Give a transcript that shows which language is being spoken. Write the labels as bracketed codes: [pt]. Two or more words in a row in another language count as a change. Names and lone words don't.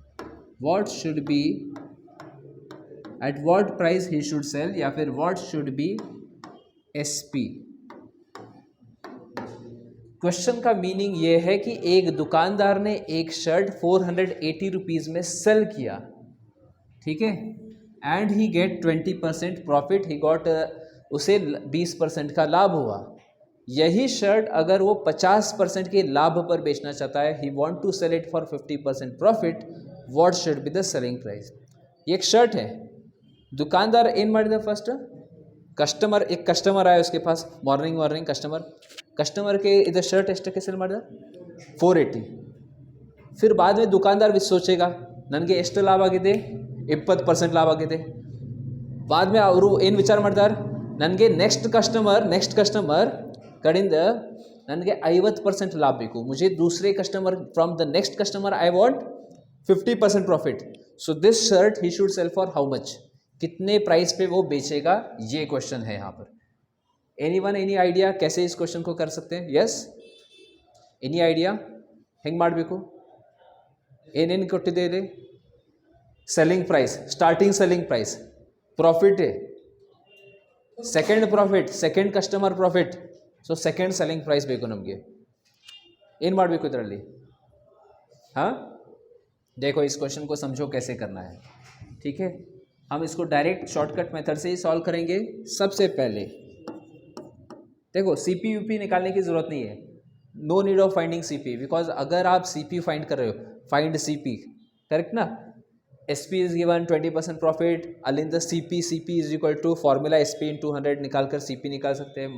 [en] What should be at what price he should sell, [hi] या फिर [en] what should be SP. [hi] क्वेश्चन का मीनिंग ये है कि एक दुकानदार ने एक शर्ट 480 रुपीज़ में सेल किया, ठीक है, [en] and he get 20% profit, he got, [hi] उसे 20% का लाभ हुआ। यही शर्ट अगर वो 50% के लाभ पर बेचना चाहता है, [en] he want to sell it for 50% profit, what should be the selling price. [hi] ये एक शर्ट है, दुकानदार [kn] ಏನು ಮಾಡಿದ [hi] फर्स्ट, कस्टमर, एक कस्टमर आया उसके पास, [en] morning customer [hi] के इधर शर्ट [kn] ಎಷ್ಟಕ್ಕೆ ಸೇಲ್ ಮಾಡಿದ 480। [hi] फिर बाद में दुकानदार भी सोचेगा [kn] ನನಗೆ ಎಷ್ಟು ಲಾಭ ಆಗಿದೆ, 20% ಲಾಭ ಆಗಿದೆ। [hi] बाद में [kn] ಅವರು ಏನು ವಿಚಾರ ಮಾಡ್ತಾರೆ, ನನಗೆ [en] next customer [kn] ಕಡೆಯಿಂದ ನನಗೆ 50% ಲಾಭ ಬೇಕು, [hi] मुझे दूसरे कस्टमर [en] from the next customer I want 50% profit, so this shirt he should sell for how much, [hi] कितने प्राइस पे वो बेचेगा, ये क्वेश्चन है यहाँ पर। [en] anyone any idea [hi] कैसे इस क्वेश्चन को कर सकते हैं? [en] yes, any idea [kn] ಹೆಂಗೆ ಮಾಡಬೇಕು, ಏನೇನು ಕೊಟ್ಟಿದ್ದೇವೆ? [en] selling price, starting selling price, profit, second customer profit, so second selling price [kn] ಬೇಕು ನಮಗೆ। ಏನು ಮಾಡಬೇಕು ಇದರಲ್ಲಿ? [hi] हाँ, देखो इस क्वेश्चन को समझो कैसे करना है, ठीक है। हम इसको [en] direct shortcut method [hi] से ही सॉल्व करेंगे। सबसे पहले देखो सीपी यूपी निकालने की ज़रूरत नहीं है, [en] no need of finding CP, [hi] बिकॉज अगर आप सीपी फाइंड कर रहे हो, [en] find CP, [hi] करेक्ट ना, [en] SP is given 20% profit, [hi] अलिंद [en] CP is equal to formula SP in 200 [hi] निकाल कर सीपी निकाल सकते हैं।